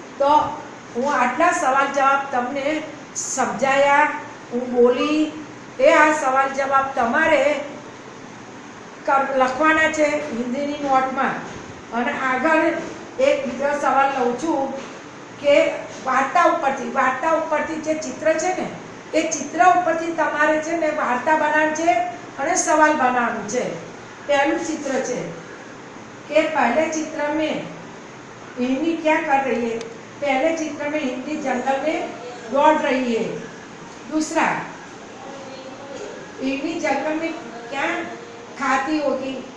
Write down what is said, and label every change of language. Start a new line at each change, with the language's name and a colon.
Gujarati: तो हूँ आटला सवाल जवाब तमने समझाया, हूँ बोली ए आ सवाल जवाब तमारे लखवाना छे हिंदीनी नोटमां। અને આગળ એક બીજો સવાલ લઉં છું કે વાર્તા ઉપરથી જે ચિત્ર છે ને એ ચિત્ર ઉપરથી તમારે છે ને વાર્તા બનાવવાની છે અને સવાલ બનાવવાનું છે। પહેલું ચિત્ર છે કે
Hindi: पहले चित्र में हिरनी क्या कर रही है? पहले चित्र में हिरनी जंगल में दौड़ रही है। दूसरा, हिरनी जंगल में क्या खाती होगी?